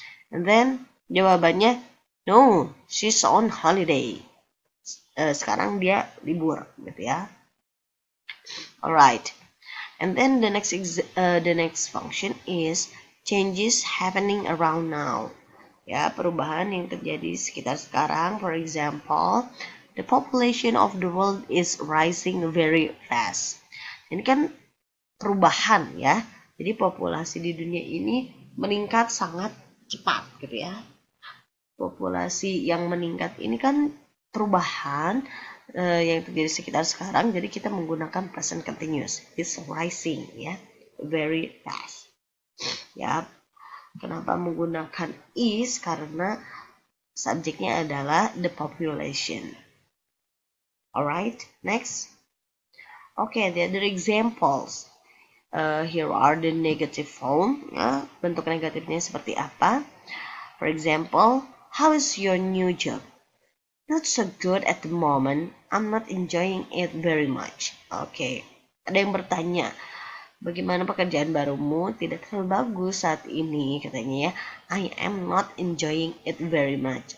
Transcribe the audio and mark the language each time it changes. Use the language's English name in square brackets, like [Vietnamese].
[English] And then [Indonesian] jawabannya, [English] no, she's on holiday. [Indonesian] Sekarang dia libur gitu ya. Alright. [English] And then the next function is changes happening around now. [Indonesian] Ya, perubahan yang terjadi sekitar sekarang. [English] For example, the population of the world is rising very fast. [Indonesian] Ini kan perubahan ya. Jadi populasi di dunia ini meningkat sangat cepat gitu ya. Populasi yang meningkat ini kan perubahan yang terjadi sekitar sekarang, jadi kita menggunakan present continuous. [English] It's rising ya, very fast. [Indonesian] Ya, kenapa menggunakan is? Karena subjeknya adalah the population. [English] Alright, next. Okay, the other examples. Here are the negative form. [Indonesian] Ya, bentuk negatifnya seperti apa? [English] For example, how is your new job? Not so good at the moment. I'm not enjoying it very much. [Indonesian] Oke, ada yang bertanya, bagaimana pekerjaan barumu? Tidak terlalu bagus saat ini, katanya ya. [English] I am not enjoying it very much.